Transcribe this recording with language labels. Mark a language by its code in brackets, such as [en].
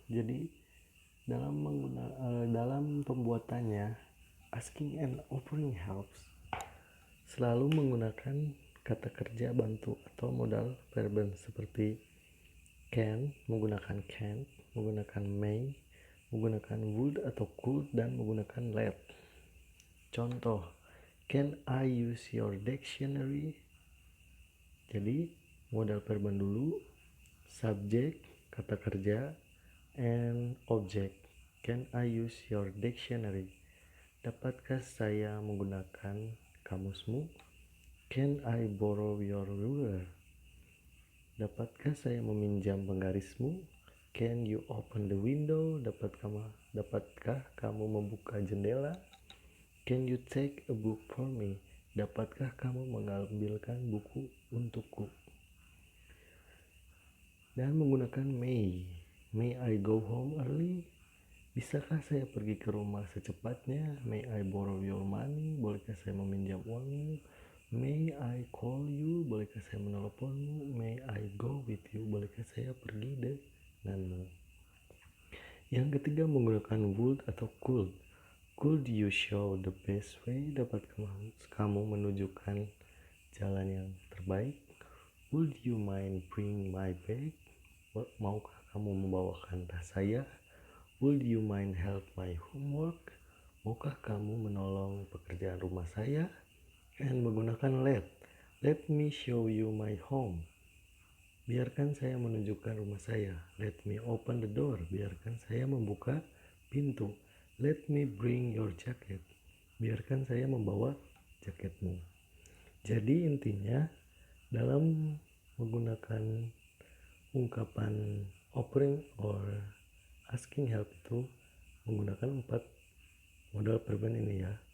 [id] Jadi dalam pembuatannya, [en] asking and offering helps [id] selalu menggunakan kata kerja bantu atau modal verben seperti can, menggunakan can, menggunakan may, menggunakan would atau could, dan menggunakan let. [en] Contoh, can I use your dictionary? [id] Jadi modal verben dulu, subject, kata kerja, and object. [en] Can I use your dictionary? [id] Dapatkah saya menggunakan kamusmu? [en] Can I borrow your ruler? [id] Dapatkah saya meminjam penggarismu? [en] Can you open the window? [id] Dapatkah kamu membuka jendela? [en] Can you take a book for me? Dapatkah kamu mengambilkan buku untukku? [id] Dan menggunakan may. [en] May I go home early? [id] Bisakah saya pergi ke rumah secepatnya? [en] May I borrow your money? [id] Bolehkah saya meminjam uangmu? [en] May I call you? [id] Bolehkah saya meneleponmu? [en] May I go with you? [id] Bolehkah saya pergi denganmu? Yang ketiga menggunakan would atau could. [en] Could you show the best way? [id] Dapatkah kamu menunjukkan jalan yang terbaik? [en] Would you mind bring my bag? [id] Maukah kamu membawakan tas saya? [en] Would you mind help my homework? [id] Maukah kamu menolong pekerjaan rumah saya? And menggunakan [en] let me show you my home. [id] Biarkan saya menunjukkan rumah saya. [en] Let me open the door. [id] Biarkan saya membuka pintu. [en] Let me bring your jacket. [id] Biarkan saya membawa jaketmu. Jadi intinya dalam menggunakan ungkapan [en] offering or asking help [id] itu menggunakan 4 modal verban ini ya.